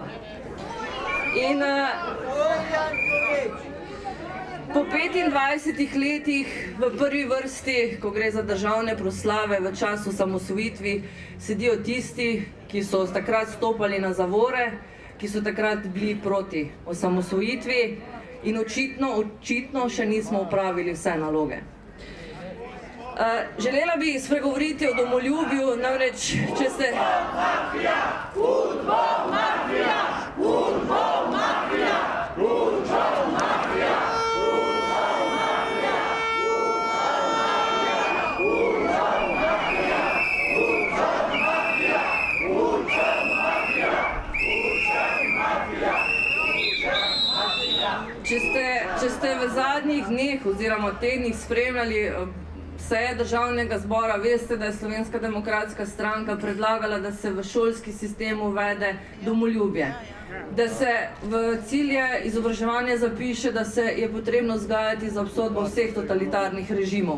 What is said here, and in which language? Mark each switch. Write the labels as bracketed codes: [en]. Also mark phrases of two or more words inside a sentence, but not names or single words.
[sl] In po 25 letih v prvi vrsti, ko gre za državne proslave v času osamosvojitve, sedijo tisti, ki so takrat stopali na zavore, ki so takrat bili proti osamosvojitvi in očitno še nismo opravili vse naloge. Želela bi spregovoriti o domoljubju, namreč, če se... Mafija, futbol, mafija, futbol, mafija, futbol, mafija, futbol, mafija, futbol, mafija, futbol, mafija, futbol, mafija, futbol, mafija. Če ste v zadnjih dneh oziroma tednih spremljali seje državnega zbora, veste, da je Slovenska demokratska stranka predlagala, da se v šolski sistem uvede domoljubje. Da se v cilje izobraževanja zapiše, da se je potrebno vzgajati za obsodbo vseh totalitarnih režimov.